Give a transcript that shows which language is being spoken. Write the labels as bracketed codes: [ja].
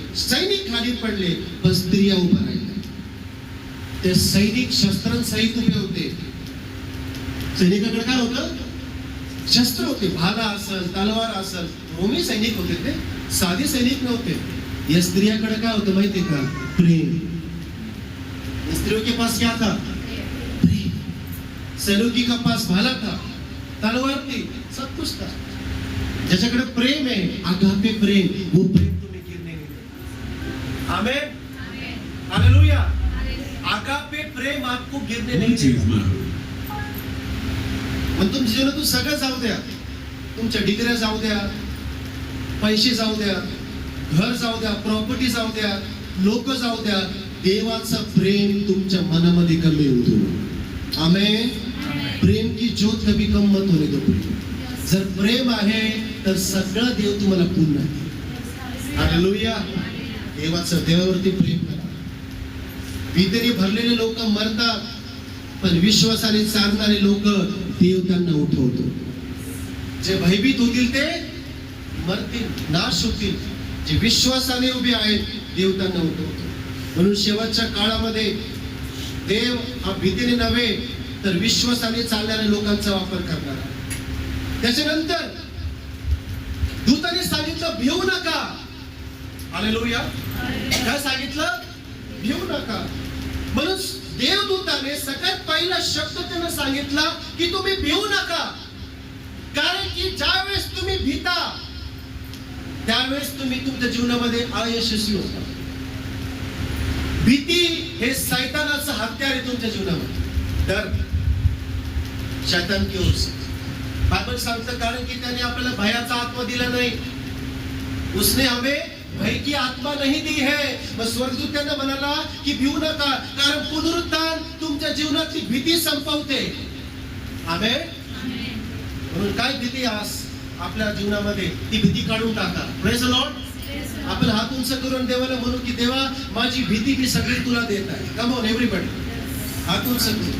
[mr] सैनिक खाली पडले, पण स्त्रिया उभा राहिल्या. ते सैनिक शस्त्रांसहित उभे होते. सैनिकाकडे काय होतं? शस्त्र होते. भाला असेल, तलवार असेल. रोमी सैनिक होते, ते साधे सैनिक नव्हते. या स्त्रियाकडे काय होतं माहितीये का? प्रेम. [hi] स्त्रियों के पास क्या था? प्रेम. सैनिकी का पास भाला था, तलवार थी, सब कुछ था. [mr] ज्याच्याकडे प्रेम आहे, आगापे प्रेम, वो प्रेम तुम्ही [hi] गिरने नहीं देगा. [mr] आमेन. हालेलुया. [hi] आगापे प्रेम आपको गिरने नहीं देगा. [mr] मग तुमच्या जीवनातून सगळं जाऊ द्या. तुमच्या डिग्र्या जाऊ द्या, पैसे जाऊ द्या, घर जाऊ द्या, प्रॉपर्टी जाऊ द्या, लोक जाऊ द्या, देवाचं प्रेम तुमच्या मनामध्ये कमी होऊ देऊ. आमेन. [hi] प्रेम की ज्योत कभी कम मत होने दो. [mr] जर प्रेम आहे तर सगळं देव तुम्हाला पूर्ण आहे. हालेलुया. देवावरती प्रेम करा. भीतीने भरलेले लोक मरतात, पण विश्वासाने चालणारे लोक देव त्यांना उठवतो. जे भयभीत होतील ते मरतील, नाश होतील. जे विश्वासाने उभे आहेत, देव त्यांना उठवतो. म्हणून शेवटच्या काळामध्ये देव हा भीतीने नव्हे तर विश्वासाने चालणाऱ्या लोकांचा वापर करणार. त्याच्यानंतर दूताने सांगितलं, भिवू नका. हालेलुया. काय सांगितलं? भिवू नका. म्हणून देवदूताने सगळ्यात पहिला शब्द त्यांना सांगितला की तुम्ही भिवू नका. कारण की ज्यावेळेस तुम्ही भीता, त्यावेळेस तुम्ही तुमच्या जीवनामध्ये अयशस्वी होता. भीती हे शैतानाचं हत्यार आहे तुमच्या जीवनामध्ये. [hi] डर शैतान की ओर से. [mr] बायबल सांगतं, कारण की त्याने आपल्याला भयाचा आत्मा दिला नाही, [hi] उसने हमें भय की आत्मा नहीं दी है. [mr] मग स्वर्गदूत त्यांना म्हणाला की भिवू नका, कारण पुनरुत्थान तुमच्या जीवनातली भीती संपवते. आमेन. म्हणून काय भीती आज आपल्या जीवनामध्ये, ती भीती काढून टाका. [en] Praise the lord. [mr] आपण हात उंच करून देवाला म्हणू की देवा, माझी भीती मी सगळी तुला देत आहे. [en] Come on everybody. [mr] हात उंच करून.